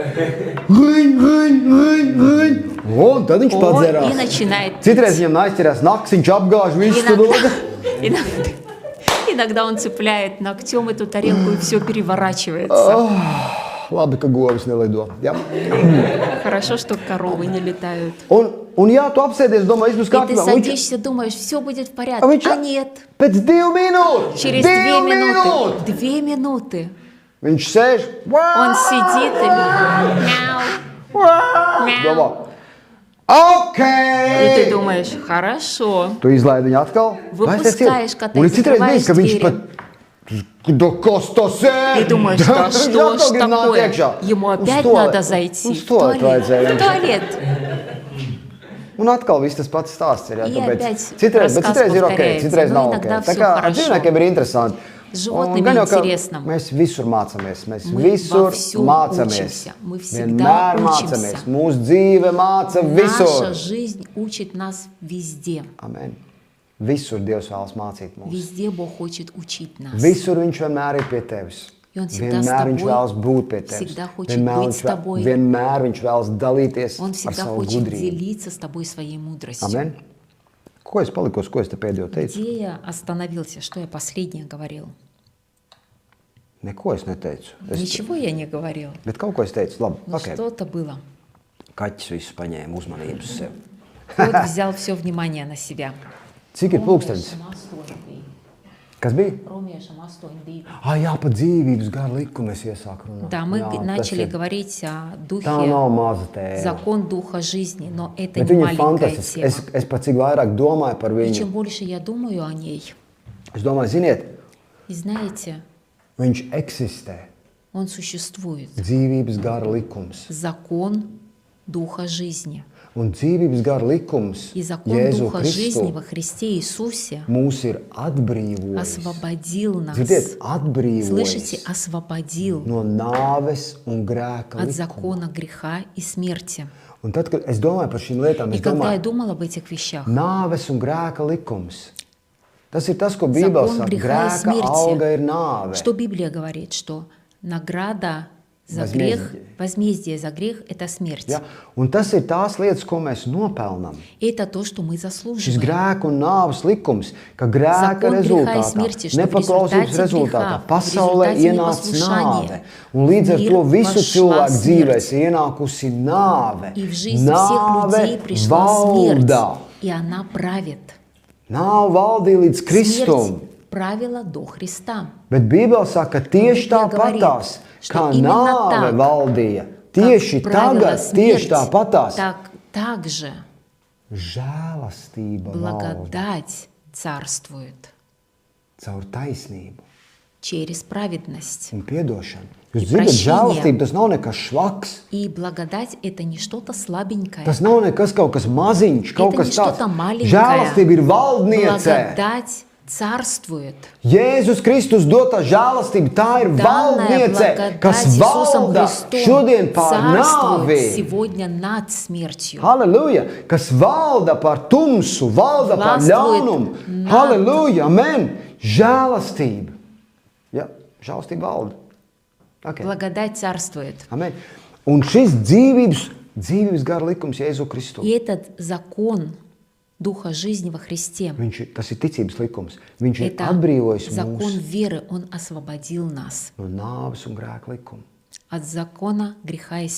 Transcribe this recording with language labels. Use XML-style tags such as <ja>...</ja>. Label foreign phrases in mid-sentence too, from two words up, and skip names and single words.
<lv>Un tad viņš</lv> <ru>и</ru> <lv>padzerās.</lv> <ru>начинает пить.</ru> <lv>Citreiz viņam aizķerās nakts, viņš apgāž visu to</lv> <ru>Иногда,</ru> <lv>dodu.</lv> <ru>иногда он цепляет ногтем эту тарелку и все переворачивается.</ru> <lv>Labi, ka govis nelido. Jā.</lv> <ru>Хорошо, что коровы не летают.</ru> <lv>Un jā, tu apsēdies, domā, izdus</lv> <ru>И ты</ru> <lv>kārtībā.</lv> <ru>садишься, думаешь, все будет в порядке.</ru> <lv>viņš-</lv> <ru>А нет.</ru> <lv>Pēc 2 minūtes.</lv> <ru>Через 2 минуты. 2 минуты.</ru> <lv>Viņš sēž.</lv> <ru>Он сидит и мяу,</ru> <lv>Domā,</lv> <ru>мяу.</ru> <lv>ok.</lv> <ru>И ты думаешь, хорошо.</ru> <lv>Tu izlaidi viņu atkal.</lv> <ru>Выпускаешь кота,</ru> <lv>Un ir citreiz</lv> <ru>закрываешь</ru> <lv>bijis, ka viņš</lv> <ru>двери.</ru> <lv>pat... Да kas tas ir?</lv> <ru>И думаешь, да что ж такое? Ему опять надо зайти в туалет. В туалет.</ru> <lv>Un atkal viss tas pats stāsts ir. Jā,</lv> <ru>И</ru> <lv>tāpēc</lv> <ru>опять</ru> <lv>citreiz, bet</lv> <ru>рассказ</ru> <lv>citreiz ir ok,</lv> <ru>повторяется,</ru> <lv>citreiz</lv> <ru>но</ru> <lv>nav ok.</lv> <ru>иногда</ru> <lv>Tā</lv> <ru>всё</ru> <lv>kā ar</lv> <ru>хорошо.</ru> <lv>dzīvniekiem ir interesanti.</lv> <ru>С животными</ru> <lv>Un gan jau, ka</lv> <ru>интересно.</ru> <lv>mēs visur mācāmies. Mēs</lv> <ru>Мы</ru> <lv>visur</lv> <ru>во всём</ru> <lv>mācāmies.</lv> <ru>учимся. Мы всегда</ru> <lv>Vienmēr</lv> <ru>учимся.</ru> <lv>mācāmies. Mūsu dzīve māca</lv> <ru>Наша</ru> <lv>visur.</lv> <ru>жизнь учит нас везде.</ru> <lv>Amen. Visur Dievs vēlas mācīt mūs.</lv> <ru>Везде Бог хочет учить нас.</ru> <lv>Visur viņš vienmēr ir pie tevis.</lv> <ru>И он всегда с</ru> <lv>Vienmēr viņš</lv> <ru>тобой,</ru> <lv>vēlas būt pie tevis.</lv> <ru>всегда хочет быть с тобой.</ru> <lv>Vienmēr viņš vēlas dalīties</lv> <ru>Он</ru> <lv>ar</lv> <ru>всегда</ru> <lv>savu</lv> <ru>хочет</ru> <lv>gudrību.</lv> <ru>делиться с тобой своей мудростью.</ru> <lv>Amen. Ko es paliku, ko es te pēdējo teicu?</lv> <ru>Где я остановился? Что я последнее говорил?</ru> <lv>Neko es neteicu.</lv> <ru>Ничего я не говорил.</ru> <lv>Bet kaut ko es teicu. Labi,</lv> <ru>Но</ru> <lv>ok.</lv> <ru>что-то было.</ru> <lv>Kaķis visu paņēma uzmanību uz sevi.</lv> <ru>Кот взял все внимание на себя.</ru> <lv>Cik ir pulkstenis? Kas bija? Jā, par dzīvības garu likumu es iesāku runāt.</lv> <ru>Да, мы</ru> <lv>Jā, tas</lv> <ru>начали</ru> <lv>ir-</lv> <ru>говорить о</ru> <lv>Tā</lv> <ru>духе,</ru> <lv>nav maza tēma.</lv> <ru>закон духа жизни, но это</ru> <lv>Bet</lv> <ru>не</ru> <lv>viņa ir</lv> <ru>маленькая</ru> <lv>fantastiska.</lv> <ru>тема.</ru> <lv>Es pat cik vairāk domāju par</lv> <ru>И чем</ru> <lv>viņu.</lv> <ru>больше я думаю о ней,</ru> <lv>Es domāju, ziniet,</lv> <ru>и знаете,</ru> <lv>viņš eksistē.</lv> <ru>он существует.</ru> <lv>Dzīvības gara likums.</lv> <ru>Закон духа жизни.</ru> <lv>Un dzīvības gara likums</lv> <ru>И закон</ru> <lv>Jēzu</lv> <ru>духа жизни</ru> <lv>Kristu</lv> <ru>во Христе Иисусе</ru> <lv>mūs ir atbrīvojis.</lv> <ru>освободил нас.</ru> <lv>Dzirdiet, atbrīvojis</lv> <ru>Слышите, освободил</ru> <lv>no nāves un grēka</lv> <ru>от</ru> <lv>likuma.</lv> <ru>закона греха и смерти.</ru> <lv>Un tad, kad es domāju par šīm lietām,</lv> <ru>И</ru> <lv>es</lv> <ru>когда я</ru> <lv>domāju,</lv> <ru>думал об этих вещах,</ru> <lv>nāves un grēka likums. Tas ir tas, ko Bībele</lv> <ru>закон</ru> <lv>saka.</lv> <ru>греха и</ru> <lv>Grēka alga ir</lv> <ru>смерти.</ru> <lv>nāve.</lv> <ru>Что Библия говорит? Что награда за грех, возмездие за грех – это смерть.</ru> <lv>Ja? Un tas ir tās lietas, ko mēs nopelnām.</lv> <ru>И это то, что мы</ru> <lv>Šis</lv> <ru>заслуживаем.</ru> <lv>grēka un nāves likums, ka grēka</lv> <ru>Закон греха и</ru> <lv>rezultātā,</lv> <ru>смерти, что в</ru> <lv>nepaklausības</lv> <ru>результате</ru> <lv>rezultātā</lv> <ru>греха,</ru> <lv>pasaulē</lv> <ru>в результате</ru> <lv>ienāca</lv> <ru>непослушания</ru> <lv>nāve. Un līdz ar</lv> <ru>в</ru> <lv>to</lv> <ru>мир</ru> <lv>visu</lv> <ru>вошла</ru> <lv>cilvēku dzīvēs ienākusi nāve.</lv> <ru>И в жизнь всех людей</ru> <lv>Nāve</lv> <ru>пришла смерть,</ru> <lv>valda.</lv> <ru>и она правит.</ru> <lv>Nāve valdīja līdz Kristum.</lv> <ru>Смерть правила до Христа.</ru> <lv>Bet Bībele saka, ka tieši Bībele tāpatās,</lv> <ru>что</ru> <lv>kā</lv> <ru>именно</ru> <lv>nāve</lv> <ru>так,</ru> <lv>valdīja,</lv> <ru>Как</ru> <lv>tieši</lv> <ru>правила</ru> <lv>tagad, tieši</lv> <ru>смерть,</ru> <lv>tāpatās,</lv> <ru>так же</ru> <lv>žēlastība valda</lv> <ru>благодать царствует</ru> <lv>caur taisnību</lv> <ru>через праведность.</ru> <lv>un piedošanu. Jūs</lv> <ru>И</ru> <lv>zināt,</lv> <ru>прощение.</ru> <lv>žēlastība tas nav nekas švaks.</lv> <ru>И благодать – это не что-то слабенькое.</ru> <lv>Tas nav nekas kaut kas maziņš, kaut</lv> <ru>Это</ru> <lv>kas</lv> <ru>не</ru> <lv>tāds.</lv> <ru>что-то маленькое.</ru> <lv>Žēlastība ir valdniece.</lv> <ru>Благодать царствует.</ru> <lv>Jēzus Kristus dotā žēlastība, tā ir</lv> <ru>Данная</ru> <lv>valdniece,</lv> <ru>благодать</ru> <lv>kas</lv> <ru>Иисусом</ru> <lv>valda</lv> <ru>Христом</ru> <lv>šodien pār</lv> <ru>царствует</ru> <lv>nāvi.</lv> <ru>сегодня над смертью.</ru> <lv>Halleluja! Kas valda par tumsu, valda par</lv> <ru>Властвует</ru> <lv>ļaunumu. nād. Halleluja! Amen! Žēlastība. Ja, žēlastība valda. Okay.</lv> <ru>Благодать царствует.</ru> <lv>Amen. Un šis dzīvības gara likums Jēzu Kristu.</lv> <ru>И этот закон Духа жизни во Христе,</ru> <lv>Tas ir ticības likums. Viņš ir</lv> <ru>это</ru> <lv>atbrīvojis</lv> <ru>закон</ru> <lv>mūs</lv> <ru>веры, Он освободил нас</ru> <lv>no nāves un grēka likuma.</lv> <ru>от закона греха и</ru>